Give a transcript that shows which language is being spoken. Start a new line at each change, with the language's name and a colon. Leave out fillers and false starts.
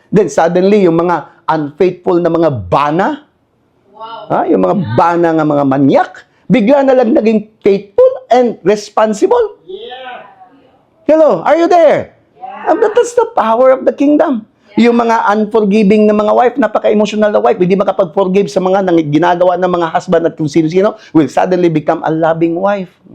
English: Then suddenly,
Filipino: yung mga unfaithful na mga bana, yung mga bana nga mga manyak, bigla na lang naging
English: faithful and responsible. Hello, are you there? That's the power of the kingdom.
Filipino: Yung mga unforgiving na mga wife, napaka-emotional na wife, hindi makapag-forgive sa mga ginagawa ng mga husband at kung sino-sino,
English: will suddenly become a loving wife.